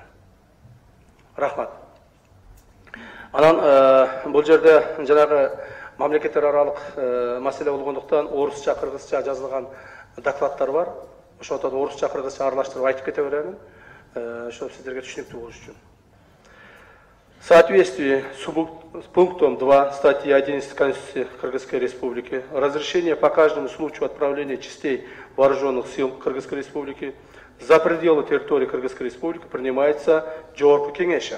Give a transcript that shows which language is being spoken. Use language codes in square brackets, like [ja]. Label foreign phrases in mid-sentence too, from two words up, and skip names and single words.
[ky] Рахмат. Анан бул жерде жанагы мамлекеттер аралык маселе болгондуктан орусча, кыргызча жазылган докладдар бар. Ошондон орусча, кыргызча аралаштырып айтып кете беремин. Ошо сиздерге түшүнүктүү болуш үчүн. [ru] В соответствии с пунктом 2 статьи 11 Конституции Кыргызской Республики разрешение по каждому случаю отправления частей вооруженных сил Кыргызской Республики за пределы территории Кыргызской Республики принимается Жогорку Кеңешем.